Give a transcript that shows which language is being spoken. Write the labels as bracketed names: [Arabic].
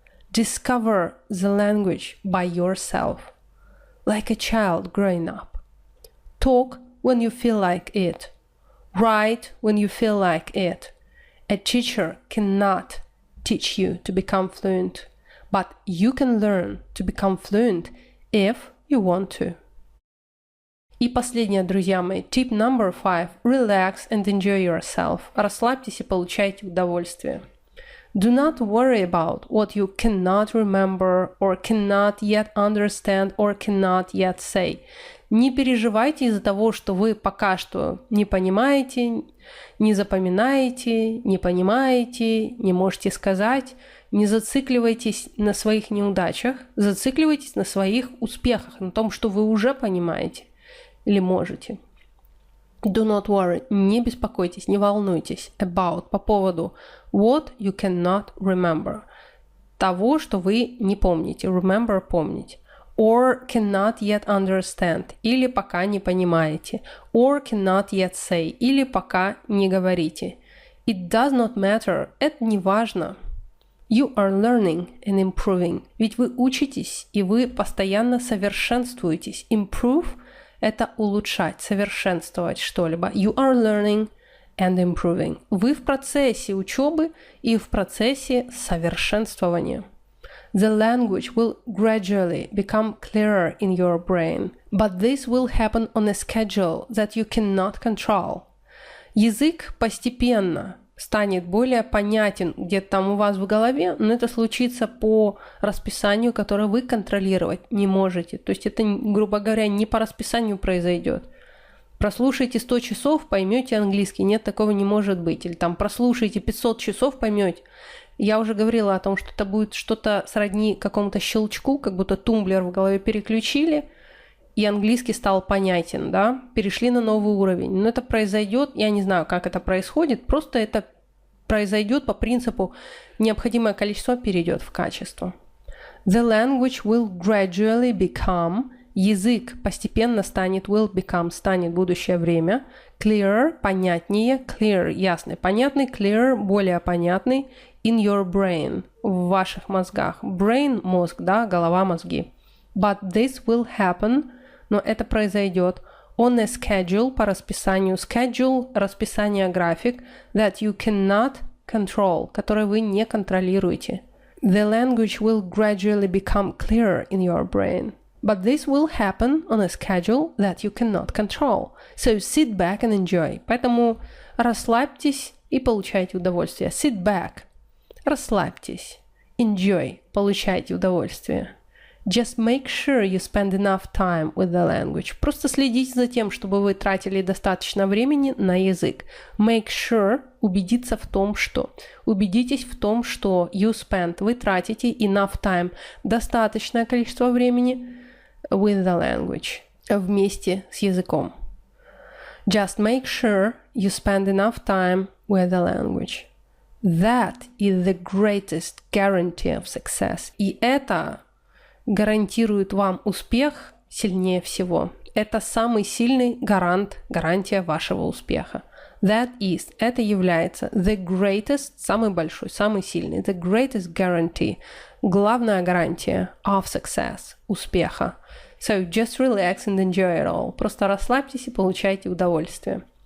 [English] Discover the language by yourself, like a child growing up. Talk when you feel like it. Write when you feel like it. A teacher cannot teach you to become fluent, but you can learn to become fluent if you want to. [Russian] И последнее, друзья мои, [English] tip number 5. Relax and enjoy yourself. [Russian] Расслабьтесь и получайте удовольствие. [English] Do not worry about what you cannot remember or cannot yet understand or cannot yet say. [Russian] Не переживайте из-за того, что вы пока что не понимаете, не запоминаете, не понимаете, не можете сказать. Не зацикливайтесь на своих неудачах, зацикливайтесь на своих успехах, на том, что вы уже понимаете или можете. [English] Do not worry, [Russian] не беспокойтесь, не волнуйтесь [English] about, [Russian] по поводу [English] what you cannot remember, [Russian] того, что вы не помните, [English] remember [Russian] – помнить, [English] or cannot yet understand, [Russian] или пока не понимаете, [English] or cannot yet say, [Russian] или пока не говорите. [English] It does not matter, [Russian] это не важно. [English] You are learning and improving, [Russian] ведь вы учитесь и вы постоянно совершенствуетесь. [English] Improve [Russian] – это улучшать, совершенствовать что-либо. [English] You are learning and improving. [Russian] Вы в процессе учебы и в процессе совершенствования. [English] The language will gradually become clearer in your brain, but this will happen on a schedule that you cannot control. [Russian] Язык постепенно станет более понятен где-то там у вас в голове, но это случится по расписанию, которое вы контролировать не можете. То есть это, грубо говоря, не по расписанию произойдет. Прослушайте 100 часов, поймете английский. Нет, такого не может быть. Или там прослушайте 500 часов, поймете. Я уже говорила о том, что это будет что-то сродни какому-то щелчку, как будто тумблер в голове переключили, и английский стал понятен, да, перешли на новый уровень. Но это произойдет, я не знаю, как это происходит, просто это произойдет по принципу необходимое количество перейдет в качество. [English] The language will gradually become, [Russian] язык постепенно станет, [English] will become, [Russian] станет будущее время, [English] clearer, [Russian] понятнее, [English] clear, [Russian] ясный, понятный, clear, более понятный, [English] in your brain, [Russian] в ваших мозгах. [English] Brain [Russian] – мозг, да, голова, мозги. [English] But this will happen, [Russian] но это произойдет [English] on a schedule, [Russian] по расписанию. [English] Schedule [Russian] – расписание, график, [English] that you cannot control, [Russian] который вы не контролируете. [English] The language will gradually become clearer in your brain. But this will happen on a schedule that you cannot control. So sit back and enjoy. [Russian] Поэтому расслабьтесь и получайте удовольствие. [English] Sit back. [Russian] Расслабьтесь. [English] Enjoy. [Russian] Получайте удовольствие. [English] Just make sure you spend enough time with the language. [Russian] Просто следите за тем, чтобы вы тратили достаточно времени на язык. [English] Make sure [Russian] – убедиться в том, что. Убедитесь в том, что [English] you spend [Russian] – вы тратите [English] enough time [Russian] – достаточное количество времени [English] with the language [Russian] – вместе с языком. [English] Just make sure you spend enough time with the language. That is the greatest guarantee of success. [Russian] И это гарантирует вам успех сильнее всего. Это самый сильный гарантия вашего успеха. [English] That is, [Russian] это является [English] the greatest, [Russian] самый большой, самый сильный, [English] the greatest guarantee, [Russian] главная гарантия [English] of success, [Russian] успеха. [English] So just relax and enjoy it all. [Russian] Просто расслабьтесь и получайте удовольствие.